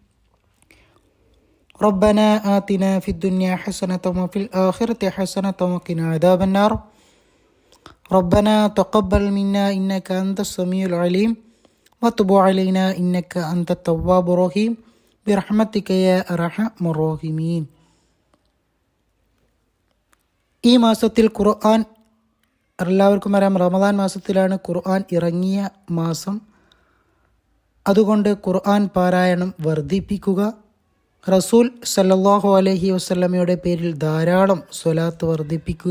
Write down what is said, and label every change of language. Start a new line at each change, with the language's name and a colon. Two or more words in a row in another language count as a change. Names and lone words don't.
Arabic: ربنا آتنا في الدنيا حسنة وفي الآخرة حسنة وقنا عذاب النار ربنا تقبل منا إنك أنت السميع العليم وتب علينا إنك أنت التواب الرحيم برحمتك يا أرحم الراحمين.
Malayalam: ഈ മാസത്തിൽ ഖുർആൻ എല്ലാവർക്കും അറിയാം, റമദാൻ മാസത്തിലാണ് ഖുർആൻ ഇറങ്ങിയ മാസം. അതുകൊണ്ട് ഖുർആൻ പാരായണം വർദ്ധിപ്പിക്കുക. റസൂൽ
Arabic: صلى الله عليه وسلم
Malayalam: പേരിൽ ധാരാളം സ്വലാത്ത് വർദ്ധിപ്പിക്കുക.